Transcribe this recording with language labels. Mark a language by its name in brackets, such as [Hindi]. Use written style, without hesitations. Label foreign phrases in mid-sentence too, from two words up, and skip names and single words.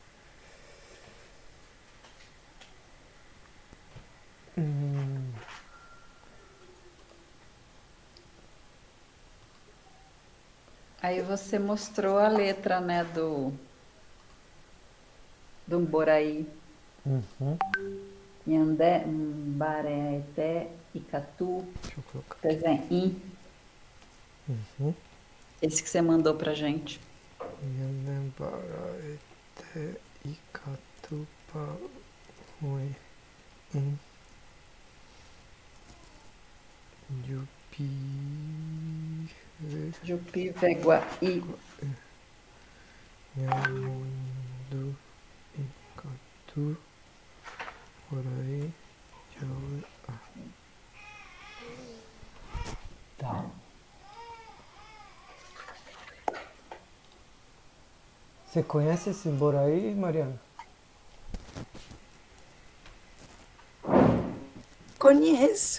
[Portuguese] Aí você mostrou a letra, né, do Mboraí. [Guarani] Nhandé, Mbareté, Icatu, Tezém. [Portuguese] Esse que você mandou pra gente. [Guarani] Nhandé, Mbareté, Icatu, Paui, Jupi, Veguaí. Nhamundu, Icatu, Buraí, Jauá. [Portuguese] Tá. Você conhece esse Buraí, Mariana? Conheço.